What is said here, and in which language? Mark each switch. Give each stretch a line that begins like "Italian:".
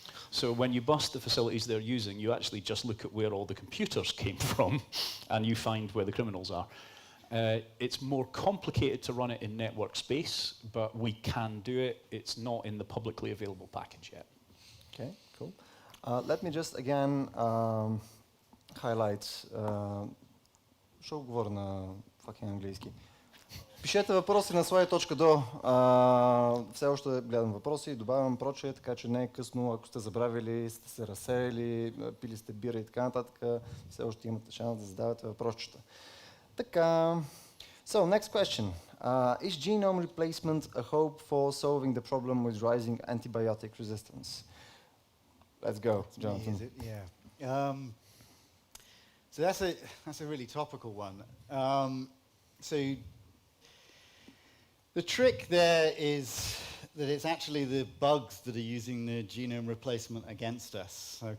English: So when you bust the facilities they're using, you actually just look at where all the computers came from, and you find where the criminals are. It's more complicated to run it in network space, but we can do it. It's not in the publicly available package yet. Okay, cool. Let me just again highlight.
Bulgarian: Ще говоря на fucking английски. Пишете въпроси на slide.do. Все още гледам въпроси, добавям прочее, така че не е късно, ако сте забравили, сте се разсеяли, пили сте бира и така нататък, все още имате шанс да задавате въпросчета. Така.
English: So, next question. Is genome replacement a hope for solving the problem with rising antibiotic resistance? Let's go, Jonathan. Yeah. So that's a really topical one. So the trick there is that it's actually the bugs that are using the genome replacement against us.